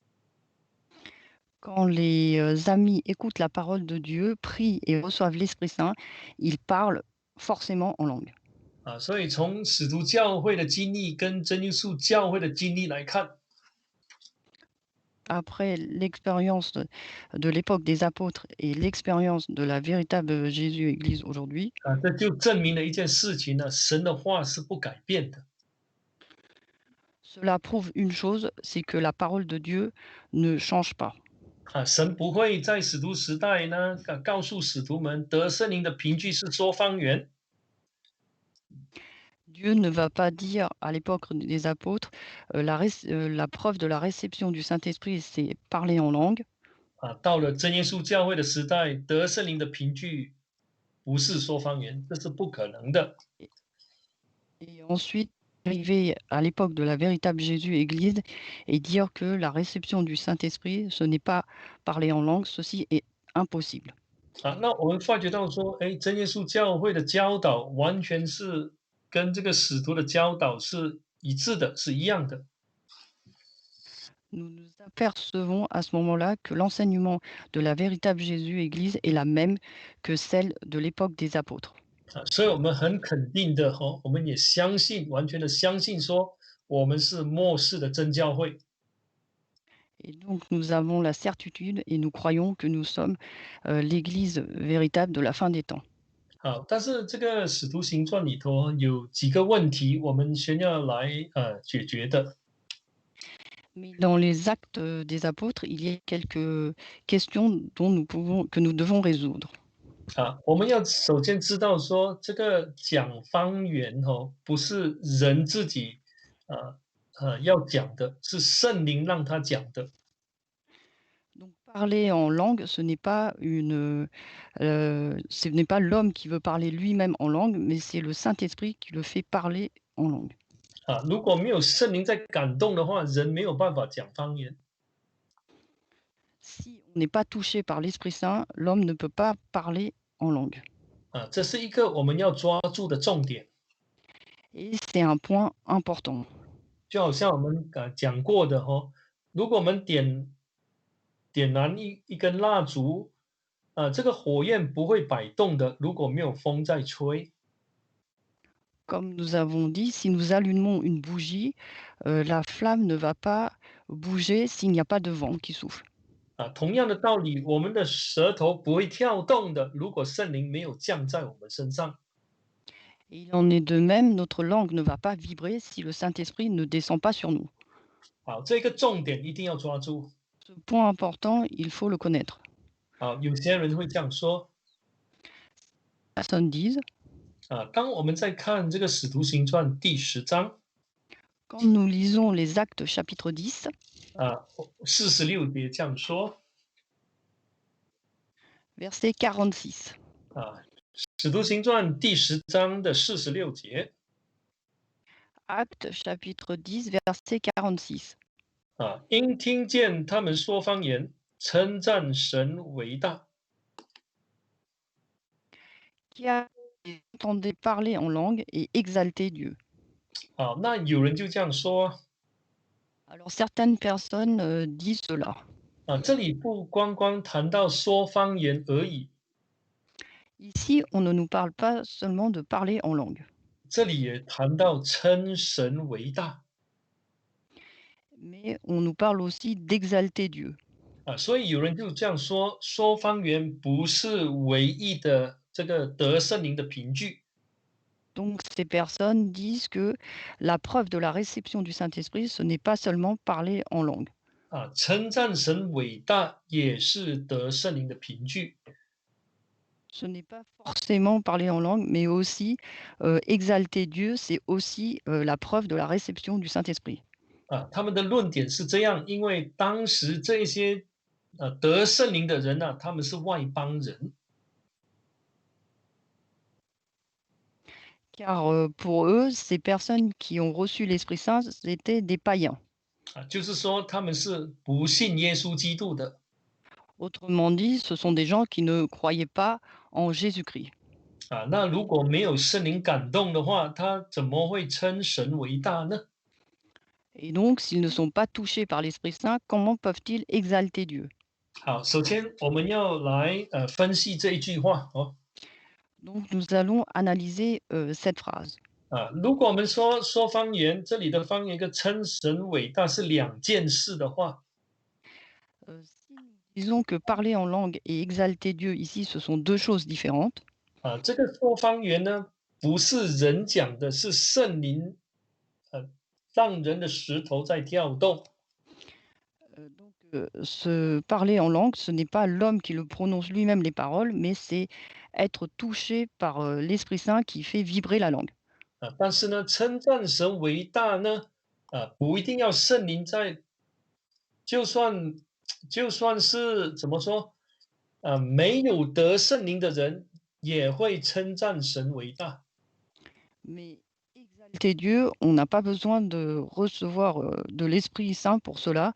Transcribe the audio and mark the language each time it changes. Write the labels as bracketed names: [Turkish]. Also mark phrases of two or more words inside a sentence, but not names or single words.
[French] Quand les, amis écoutent la parole de Dieu, prient et reçoivent l'Esprit Saint, ils parlent forcément en langue. [Chinese] 所以从使徒教会的经历跟真耶稣教会的经历来看， [French] Après l'expérience de l'époque des apôtres et l'expérience de la véritable Jésus-Église aujourd'hui, [Chinese] 这就证明了一件事情神的话是不改变的。 [French] cela prouve une chose, c'est que la parole de Dieu ne change pas. [Chinese] 神不会在使徒时代呢告诉使徒们得圣灵的凭据是说方言。 [French] Dieu ne va pas dire à l'époque des apôtres, la preuve de la réception du Saint-Esprit, c'est parler en langue. [Chinese] 到了真耶稣教会的时代，得圣灵的凭据不是说方言，这是不可能的。 [French] Et et ensuite, arriver à l'époque de la véritable Jésus Église et dire que la réception du Saint-Esprit, ce n'est pas parler en langue, ceci est impossible. [Chinese] 那我们发觉到说，哎，真耶稣教会的教导完全是跟这个使徒的教导是一致的，是一样的。 [French] Nous nous apercevons à ce moment-là que l'enseignement de la véritable Jésus Église est la même que celle de l'époque des apôtres. [Chinese] 所以我们很肯定的哈，我们也相信，完全的相信说，我们是末世的真教会。 [French] Et donc nous avons la certitude et nous croyons que nous sommes l'Église véritable de la fin des temps. [Chinese] 好，但是这个使徒行传里头有几个问题，我们先要来解决的。 [French] Mais dans les actes des apôtres, il y a quelques questions que nous devons résoudre. [Chinese] 我们要首先知道说，这个讲方言不是人自己呃要讲的，是圣灵让他讲的。 [French] Donc parler en langue, ce n'est pas l'homme qui veut parler lui-même en langue, mais c'est le Saint-Esprit qui le fait parler en langue. [Chinese] 如果没有圣灵在感动的话，人没有办法讲方言。 [French] Si on n'est pas touché par l'Esprit Saint, l'homme ne peut pas parler en langue. [Chinese] 这是一个我们要抓住的重点。 [French] Et c'est un point important. [Chinese] 就好像我们讲过的如果我们点燃一根蜡烛，这个火焰不会摆动的，如果没有风在吹。 [French] Comme nous avons dit, si nous allumons une bougie, la flamme ne va pas bouger s'il n'y a pas de vent qui souffle. [Chinese] 同样的道理，我们的舌头不会跳动的，如果圣灵没有降在我们身上。 [French] Et il en est de même, notre langue ne va pas vibrer si le Saint-Esprit ne descend pas sur nous. [Chinese] 好，这个重点一定要抓住。 [French] Ce point important, il faut le connaître. [Chinese] 有些人会这样说， [French] Personnes disent, [Chinese] 当我们在看这个《使徒行传》第10章， [French] quand nous lisons les Actes chapitre 10, [Chinese] 46节这样说， [French] verset 46. [Chinese] 《使徒行传》第10章的46节， [French] Actes chapitre 10, verset 46. [Chinese] 因听见他们说方言，称赞神为大。 [French] Qui a entendait parler en langue et exalter Dieu. [Chinese] 那有人就这样说， [French] Alors certaines personnes disent cela. [Chinese] 这里不光光谈到说方言而已， [French] Ici, on ne nous parle pas seulement de parler en langue, [Chinese] 这里也谈到称神为大。 [French] mais on nous parle aussi d'exalter Dieu. [Chinese] 所以有人就这样说，说方言不是唯一的这个得圣灵的凭据。 [French] Donc ces personnes disent que la preuve de la réception du Saint-Esprit, ce n'est pas seulement parler en langue. [Chinese] 称赞神伟大也是得圣灵的凭据。 [French] Ce n'est pas forcément parler en langue, mais aussi exalter Dieu, c'est aussi la preuve de la réception du Saint-Esprit. [Chinese] 他们的论点是这样，因为当时这些得圣灵的人他们是外邦人。 [French] Car pour eux, ces personnes qui ont reçu l'Esprit Saint, c'était des païens. [Chinese] 就是说他们是不信耶稣基督的。 [French] Autrement dit, ce sont des gens qui ne croyaient pas en Jésus-Christ. [Chinese] 那如果没有圣灵感动的话，他怎么会称神为大呢？ [French] Et donc, s'ils ne sont pas touchés par l'Esprit Saint, comment peuvent-ils exalter Dieu? [Chinese] 好，首先我们要来分析这一句话 [French] Donc, nous allons analyser cette phrase. [Chinese] 如果我们说方言，这里的方言跟称神伟大是两件事的话， [French] Si nous disons que parler en langue et exalter Dieu ici, ce sont deux choses différentes, [Chinese] 这个说方言呢，不是人讲的，是圣灵让人的石头在跳动。 [French] ce parler en langue, ce n'est pas l'homme qui le prononce lui-même les paroles, mais c'est être touché par l'Esprit Saint qui fait vibrer la langue. [Chinese] 但是呢，称赞神为大呢，不一定要圣灵在，就算就算是怎么说，没有得圣灵的人也会称赞神为大。 [French] Mais exalter Dieu, on n'a pas besoin de recevoir, de l'Esprit Saint pour cela.